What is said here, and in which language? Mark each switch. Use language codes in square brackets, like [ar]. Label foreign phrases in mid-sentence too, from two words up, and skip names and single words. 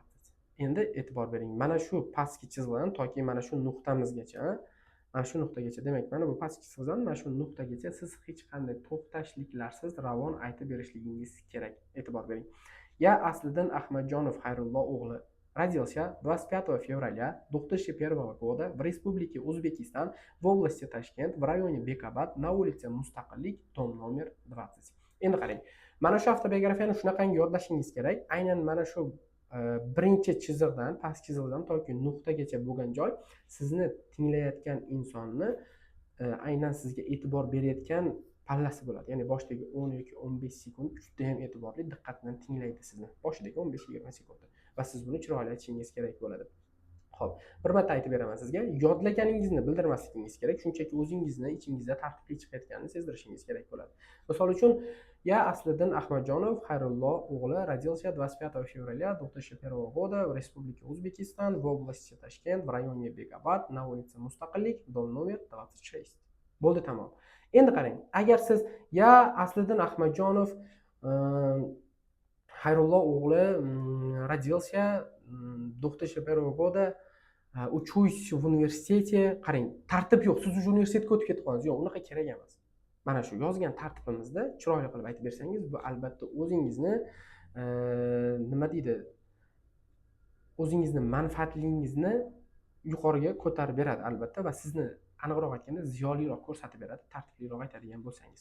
[uz] Endi e'tibor bering. Mana shu pastki chizgidan toki mana shu nuqtamizgacha, mana shu nuqtagacha, demak, mana bu pastki chizgidan mana shu nuqtagacha siz hech qanday to'xtashliklarsiz ravon aytib berishligingiz kerak. E'tibor bering. [ru] Я Asliddin Ahmadjonov Xayrullo o'g'li родился 25 февраля 2001 года в Республике Узбекистан, в области Ташкент, в районе Bekobod, на улице Mustaqillik, дом номер 20. [uz] Endi qarang. Mana shu avtobiografiyani shunaqangi yodlashingiz kerak. Aynan mana shu birinchi chiziqdan, past chiziqdan toki nuqtagacha bo'lgan joy sizni tinglayotgan insonni aynan sizga e'tibor berayotgan pallasi bo'ladi. Ya'ni boshidagi 10 yoki 15 sekund juda ham e'tiborli, diqqat bilan tinglaydi sizni. Boshidagi 15-20 sekund va siz buni chiroyli aytishingiz kerak bo'ladi. Xo'p, bir marta aytib beraman sizga, yodlaganingizni bildirmasligingiz kerak, shunchaki o'zingizni ichingizda tartibli chiqayotganini sezdirishingiz kerak bo'ladi. Misol uchun, [ru] я Asliddin Ahmadjonov Xayrullo o'g'li родился 25 февраля 2001 года в Республике Узбекистан, в области Ташкент, в районе Bekobod, на улице Mustaqillik, дом номер 26. [uz] Bo'ldi, tamom. Endi qarang, agar siz [ru] я Asliddin Ahmadjonov Xayrullo o'g'li родился 2001 года учусь в университете, [uz] qarang, tartib yo'q. Siz уже universitetga o'tib ketib qoldingiz. Yo'q, unaqa kerak emas. Mana shu yozgan tartibimizda chiroyli qilib aytib bersangiz, bu albatta o'zingizni nima deydi? O'zingizni manfaatligingizni yuqoriga ko'tarib beradi albatta va sizni aniqroq aytganda ziyoliroq ko'rsatib beradi, tartibliroq aytadigan bo'lsangiz.